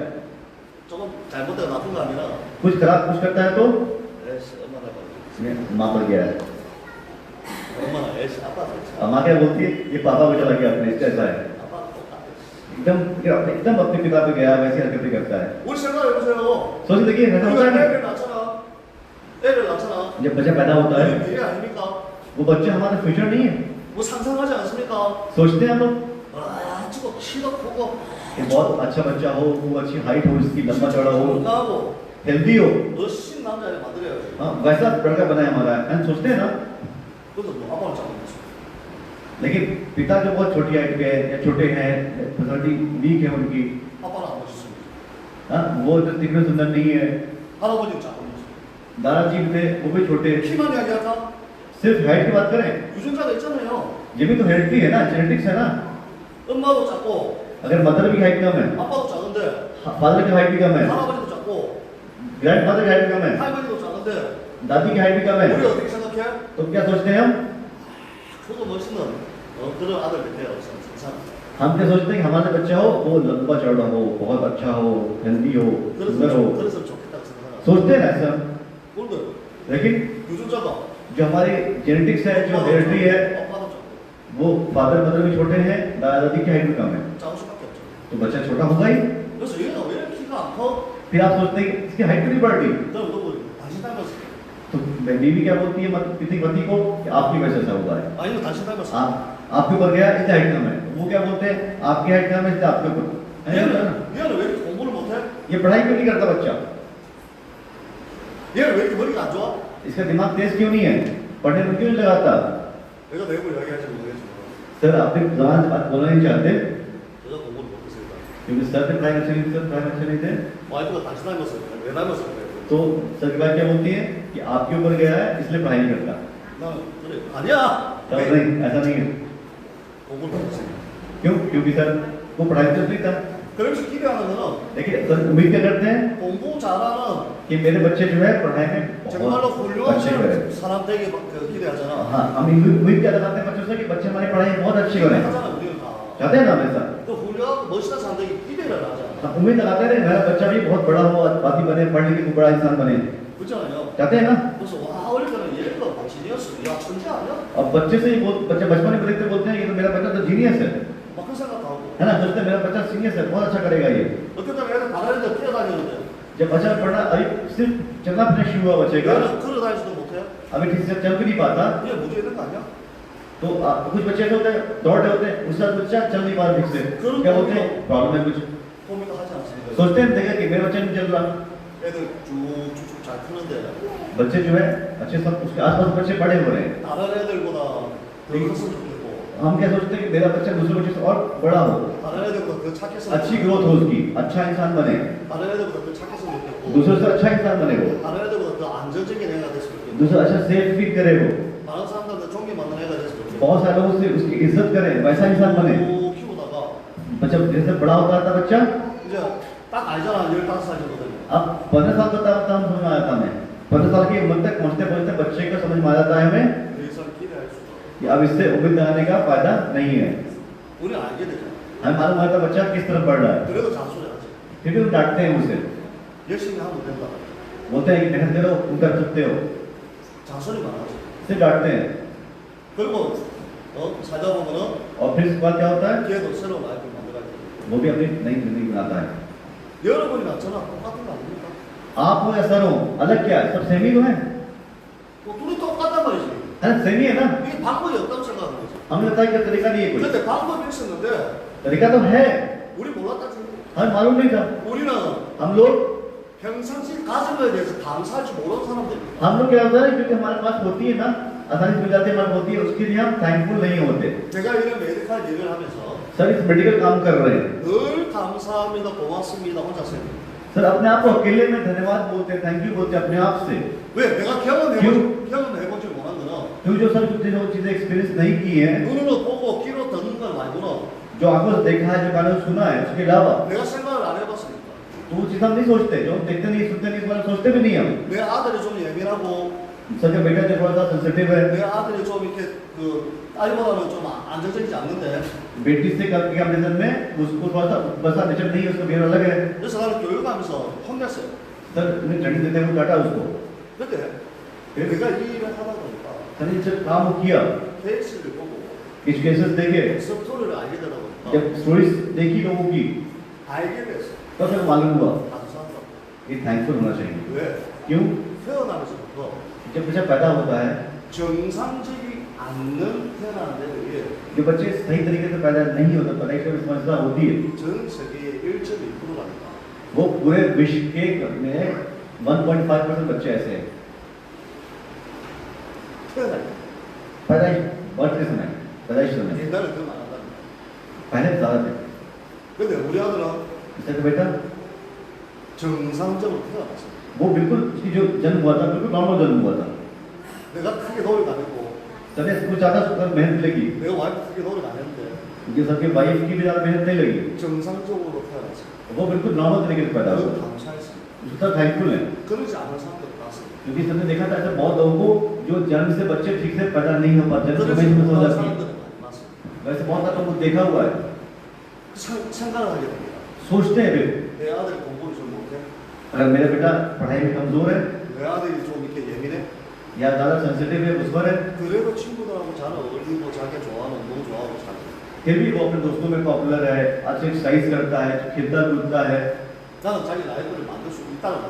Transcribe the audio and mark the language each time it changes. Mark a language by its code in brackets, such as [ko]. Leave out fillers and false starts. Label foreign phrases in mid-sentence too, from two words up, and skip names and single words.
[ko] 조금 잘못되고 나쁜 거 하면은 [hi] कुछ खराब कुछ करता है तो [ko] 에스 엄마가 봐. [hi] माँ पर गया है, [ko] 엄마는 에스 아빠 닮았어. [hi] और माँ क्या बोलती है ये पापा को चला गया अपने इसलिए ऐसा है, [ko] 아빠 똑같아. [hi] एकदम अपने पिता पे गया वैसी हरकतें करता है। [ko] 우리 생각해 보세요. [hi] सोच देखिए ऐसा होता है [ko] 우리가 [hi] ना, [ko] 애를 낳잖아. 애를 낳잖아. [hi] जब बच्चा पैदा होता है [ko] 우리 미래 아닙니까? [hi] वो बच्चा हमारा फ्यूचर नहीं है, [ko] 뭐 상상하지 않습니까? [hi] सोचते हैं हम लोग [ko] 아, 저거 키도 크고 [hi] कि बहुत अच्छा बच्चा हो, वो अच्छी हाइट हो, इसकी लंबा चौड़ा हो, [ko] 건강하고 [hi] हेल्दी हो, [ko] 멋진 남자를 만들어야지. [hi] हाँ वैसा लड़का बनाया हमारा है, सोचते हैं ना। [ko] 그래서 뭐 아빠를 잡아먹었어. [hi] लेकिन पिता जो बहुत छोटी हाइट के हैं या छोटे हैं, पर्सनालिटी वीक है उनकी, [ko] 아빠는 안 멋있습니다. [hi] हाँ, वो तो दिखने सुंदर नहीं है। [ko] 할아버지 작은 [hi] दादाजी भी थे, वो भी छोटे। [ko] 모습. 키만 이야기할까? [hi] सिर्फ हाइट की बात करें, [ko] 유전자가 있잖아요. [hi] ये भी तो हेरिडिटी है ना, जेनेटिक्स है ना। [ko] 엄마도 작고 [hi] अगर मदर की हाइट कम है, [ko] 아빠도 작은데 [hi] फादर की हाइट भी कम है, [ko] 할아버지도 작고 [en] grand father [hi] की हाइट भी कम है, [ko] 할머니도 작은데 [hi] दादी की हाइट भी कम है, [ko] 우리 어떻게 생각해? [hi] तो क्या सोचते हैं हम? [ko] 저도 멋있는 그런 아들 같아요. 세상. [hi] हम क्या सोचते हैं कि हमारा बच्चा हो वो लंबा चौड़ा हो, बहुत अच्छा हो, हेल्दी हो, सुंदर हो, [ko] 그래서 좋겠다고 생각하고. [hi] सोचते हैं ना ऐसा। [ko] 그런데 [hi] लेकिन [ko] 유전자가 [hi] जो हमारी जेनेटिक्स है, जो हेरिडिटी है, [ko] 아빠도 작고 [hi] वो [en] father mother [hi] भी छोटे हैं, दादी की हाइट भी कम है, [ko] 작을 수밖에 없죠. [hi] तो बच्चा छोटा होगा ही। [ko] 그래서 얘가 왜 키가 안 커? [hi] फिर आप सोचते हैं कि इसकी हाइट क्यों नहीं बढ़ रही, [ko] 그럼 너 당신 닮았어. [hi] तो बीवी क्या बोलती है किसी पति को कि आपकी वजह से ऐसा हुआ है, [ko] 아니면 당신 닮았어. [hi] आपके ऊपर गया इससे हाइट कम है, वो क्या बोलते हैं आपकी हाइट कम है इससे आपके ऊपर। [ko] 얘는 왜 이렇게 공부를 못해? [hi] ये पढ़ाई क्यों नहीं करता बच्चा, [ko] 얘는 왜 이렇게 머리가 안 좋아? [hi] इसका दिमाग तेज क्यों नहीं है, पढ़ने में क्यों नहीं लगाता। [ko] 내가 내용을 이야기할지 모르겠지만 [hi] सर अपनी जबान से बात बोलना नहीं चाहते [ko] 내가 공부를 못했으니까. [hi] क्योंकि सर से पढ़ाई अच्छे नहीं थे, पढ़ाई अच्छे नहीं थे, [ko] 와이프가 당신 닮았어. 왜 닮았어? 그래. [hi] तो सर की बात क्या बोलती है कि आपके ऊपर गया है इसलिए पढ़ाई नहीं करता। [ko] 나는 그래. 아니야. [hi] तब नहीं, ऐसा नहीं है। [ko] 공부를 못했으니까. [hi] क्यों? क्योंकि सर वो पढ़ाई तो नहीं था। [ko] 그래서 기대하는 거는 [hi] लेकिन सर उम्मीद क्या करते हैं [ko] 공부 잘하는 [hi] कि मेरे बच्चे जो है पढ़ाई में [ko] 정말로 [hi] बहुत [ko] 훌륭한 [hi] अच्छे करें। [ko] 사람 되게 기대하잖아. [hi] हाँ, हम उम्मीद क्या लगाते हैं बच्चों से कि बच्चे हमारी पढ़ाई में बहुत अच्छी करें, [ko] 하잖아 우리는 다. [hi] चाहते हैं ना हमेशा। [ko] 또 훌륭하고 멋있는 사람 되게 기대를 하잖아. [hi] हम उम्मीद लगाते हैं मेरा बच्चा भी बहुत बड़ा हो, बाकी बने, पढ़ लिख के बड़ा इंसान बने, [ko] 그렇잖아요. [hi] चाहते हैं ना। [ko] 그래서 와 어릴 때는 얘가 지니어스, 야 천재 아니야? [hi] अब बच्चे से ही बच्चे बचपन में देखते बोलते हैं ये तो मेरा बच्चा तो जीनियस है [ko] 막 그런 생각하고. [hi] है ना, सोचते हैं मेरा बच्चा सीनियस है, बहुत अच्छा करेगा ये। [ko] 어떤 때는 애들 다른 애들 뛰어다니는데 [hi] जब बच्चा पढ़ना अभी सिर्फ चलना फिरना शुरू हुआ बच्चे का, [ko] 얘는 걸어 다니지도 못해? [hi] अभी ठीक से चल भी नहीं पाता, [ko] 얘 문제 있는 거 아니야? [hi] तो कुछ बच्चे ऐसे होते हैं दौड़ रहे होते हैं उसके साथ बच्चा चल नहीं पा रहा ठीक से, क्या बोलते हैं प्रॉब्लम है कुछ, [ko] 고민도 하지 않습니까? [hi] सोचते हैं देखा कि मेरा बच्चा नहीं चल रहा। [ko] 애들 쭉쭉쭉 잘 크는데 [hi] बच्चे जो है अच्छे सब उसके आसपास बच्चे बड़े हो रहे हैं, [ko] 다른 애들보다 더 컸으면 좋겠고 [hi] हम क्या सोचते हैं कि मेरा बच्चा दूसरे बच्चे से और बड़ा हो, [ko] 다른 애들보다 더 착했으면 [hi] अच्छी [ko] 좋겠고 [hi] ग्रोथ हो उसकी, अच्छा इंसान बने, [ko] 다른 애들보다 더 착했으면 좋겠고 [hi] दूसरे से अच्छा इंसान बने वो, [ko] 다른 애들보다 더 안정적인 애가 됐으면 좋겠고 [hi] दूसरा अच्छा सेफ फील करे वो, [ko] 다른 사람들한테 존경받는 애가 됐으면 좋겠고 [hi] बहुत सारे लोग उससे उसकी इज्जत करें, वैसा इंसान बने। [ko] 쭉 키우다가 [hi] बच्चा जैसे बड़ा होता था बच्चा, [ko] 이제 딱 알잖아 15살 정도 되면 [hi] अब 15 साल का तब हम समझ में आता हमें, 15 साल की उम्र तक पहुंचते पहुंचते बच्चे को समझ में आ जाता है हमें [ko] 더 이상 기대할 수가 없어 [hi] कि अब इससे उम्मीद लगाने का फायदा नहीं है। [ko] 우리 알게 되잖아 [hi] हमें मालूम होता बच्चा किस तरफ बढ़ रहा है, [ko] 그래도 잔소리하지 [hi] फिर भी हम डांटते हैं उसे, [ko] 열심히 하면 된다 [hi] बोलते हैं कि मेहनत करो तुम कर सकते हो, [ko] 잔소리만 하지 [hi] सिर्फ डांटते हैं। [ko] 그리고 살다 보면은 [hi] और फिर इसके बाद क्या होता है, [ko] 걔도 새로운 라이프를 만들어야 돼 [hi] वो भी अपनी नई जिंदगी बनाता है। [ko] 여러분이랑 저랑 똑같은 거 아닙니까? [hi] आप हो या सर हो, अलग क्या है, सब सेम ही तो है, [ko] 뭐 둘이 똑같단 말이지 [hi] है सेम ही है ना। [ko] 이게 방법이 없다고 생각하는 거지 [hi] हमें लगता है कि तरीका नहीं है कोई, [ko] 근데 방법이 있었는데 [hi] तरीका तो है, [ko] 우리 몰랐다 지 [hi] हमें मालूम नहीं था। [ko] 우리는 [hi] हम लोग [ko] 평상시 가진 거에 대해서 감사할 줄 모르는 사람들입니다 [hi] हम लोग क्या होता है क्योंकि हमारे पास होती है ना, आसानी से मिल जाती है, हमारे होती है, उसके लिए हम थैंकफुल नहीं होते। [ko] 제가 이런 메디컬 일을 하면서 [hi] सर इस मेडिकल काम कर रहे हैं, [ko] 늘 감사합니다 고맙습니다 혼자 써요 [hi] सर अपने आप को अकेले में धन्यवाद बोलते हैं, [en] thank you [hi] बोलते हैं अपने आप से। [ko] 왜? 내가 [hi] क्यों? [ko] 경험해보지 못한 거는 [hi] क्यों? जो सर जो चीजें एक्सपीरियंस नहीं की है, [ko] 눈으로 보고 귀로 듣는 걸 말고는 [hi] जो आंखों से देखा है, जो कानों से सुना है, उसके अलावा [ko] 내가 생각을 안 해봤으니까 [hi] तो वो चीज हम नहीं सोचते, जो हम देखते नहीं सुनते नहीं, इस बारे में सोचते भी नहीं हम। [ko] 내 아들이 좀 예민하고 [hi] सर का बेटा जो थोड़ा सा सेंसिटिव है, [ko] 내 아들이 좀 이렇게 그 딸보다는 좀 안정적이지 않는데 [hi] बेटी से कंपेरिजन में उसको थोड़ा सा वैसा नेचर नहीं है, उसका बिहेवियर अलग है। [ko] 그래서 나는 교육하면서 혼냈어요 [hi] सर उन्हें ट्रेनिंग देते हुए डांटा उसको, [ko] 근데 내가 이 일을 하다 보니까 [hi] सर ने जब काम किया, [ko] 케이스를 보고 [hi] कुछ केसेस देखे, [ko] 스토리를 알게 되다 보니까 [hi] जब स्टोरीज देखी लोगों की, [ko] 알게 됐어 [hi] तो फिर मालूम हुआ [ko] 감사하다 [hi] ये थैंकफुल होना चाहिए। [ko] 왜? [hi] क्यों? [ko] 태어나면서부터 [hi] जब बच्चा पैदा होता है, [ko] 정상적이 않는 태어나는 데에 의해 [hi] जो बच्चे सही तरीके से पैदा नहीं होते, पैदाइश में समस्या होती है, [ko] 전 세계의 1.1%라니까 [hi] वो पूरे विश्व के में 1.5% बच्चे ऐसे हैं। [ko] 태어날 때 [hi] पैदाइश बर्थ के समय, पैदाइश समय [ko] 옛날에 더 많았답니다 [hi] पहले ज्यादा थे। [ko] 근데 우리 아들은 [hi] इससे तो बेटा [ko] 정상적으로 태어났어요. [hi] वो बिल्कुल उसकी जो जन्म हुआ था बिल्कुल नॉर्मल जन्म हुआ था। [ko] 내가 크게 노력 안 했고, [hi] तने कुछ ज़्यादा मेहनत लगी, [ko] 내 와이프 크게 노력 안 했는데 [hi] क्योंकि सबके वाइफ की भी ज़्यादा मेहनत नहीं लगी, [ko] 정상적으로 태어났어요. [hi] वो बिल्कुल नॉर्मल तरीके से पैदा हुआ। [ko] 그건 감사했어요. [hi] उसका थैंकफुल है, [ko] 그러지 않은 사람들 봤어요. [hi] क्योंकि सबने देखा था ऐसे बहुत लोगों को जो जन्म से बच्चे ठीक से पैदा नहीं हो पाते, जन्म [ko] 그러지 [hi] समय में हो [ko] 못한 [hi] जाती है। [ko] 사람들은 많이 봤어요. [hi] वैसे बहुत सारे लोगों को देखा हुआ है, [ko] 생각을 하게 됩니다. [hi] सोचते हैं फिर [ko] 내 아들이 공부를 좀 못해? [hi] अगर मेरा बेटा पढ़ाई में कमजोर है [ko] 내 आ들이 좀 이렇게 예민해? [hi] या ज़्यादा सेंसिटिव है, उस पर है, [ko] 그래도 친구들하고 잘 어울리고 자기가 좋아하는 운동 좋아하고 잘 해요. [hi] फिर भी वो अपने दोस्तों में पॉपुलर है, अच्छे एक्सरसाइज करता है, खेलता कूदता है, [ko] 나는 자기 라이프를 만들 수 있다는 거예요.